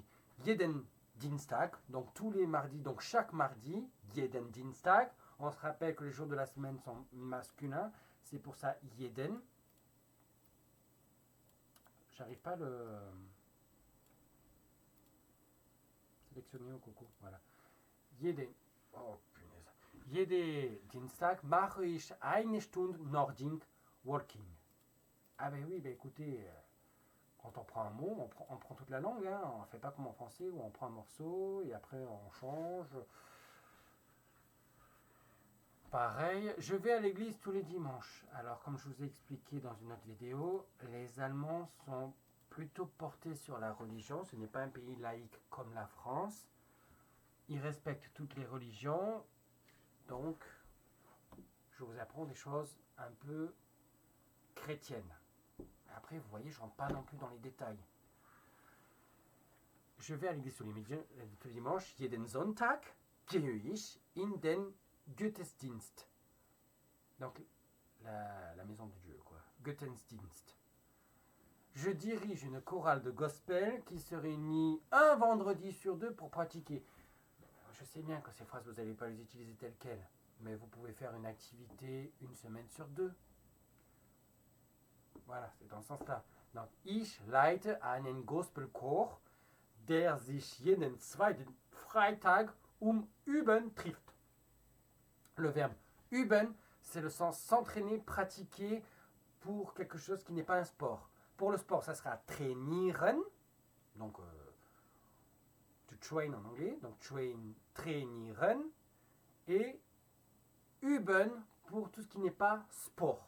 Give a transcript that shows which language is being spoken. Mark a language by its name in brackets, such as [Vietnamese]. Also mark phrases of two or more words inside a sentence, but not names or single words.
[German] Jeden Dienstag, [French] donc tous les mardis, donc chaque mardi, [German] jeden Dienstag. [French] On se rappelle que les jours de la semaine sont masculins, c'est pour ça jeden. J'arrive pas à le sélectionner au coco, voilà. Jeden, oh punaise. [German] Jeden Dienstag mache ich 1 Stunde Nordic Walking. [French] Ah ben oui, ben écoutez, quand on prend un mot, on prend toute la langue. Hein. On ne fait pas comme en français où on prend un morceau et après on change. Pareil, je vais à l'église tous les dimanches. Alors, comme je vous ai expliqué dans une autre vidéo, les Allemands sont plutôt portés sur la religion. Ce n'est pas un pays laïque comme la France. Ils respectent toutes les religions. Donc, je vous apprends des choses un peu chrétiennes. Après, vous voyez, je ne rentre pas non plus dans les détails. Je vais à l'église tous les dimanches. [German] Jeden Sonntag gehe ich in den Gottesdienst. [French] Donc, la maison de Dieu, quoi. [German] Gottesdienst. [French] Je dirige une chorale de gospel qui se réunit un vendredi sur 2 pour pratiquer. Je sais bien que ces phrases, vous n'allez pas les utiliser telles quelles, mais vous pouvez faire une activité une semaine sur 2. Voilà, c'est dans ce sens-là. Donc, [German] ich leite einen Gospelchor, der sich jeden zweiten Freitag üben trifft. [French] Le verbe üben, c'est le sens s'entraîner, pratiquer pour quelque chose qui n'est pas un sport. Pour le sport, ça sera trainieren, donc [English] to train [French] en anglais, donc trainieren, et üben pour tout ce qui n'est pas sport.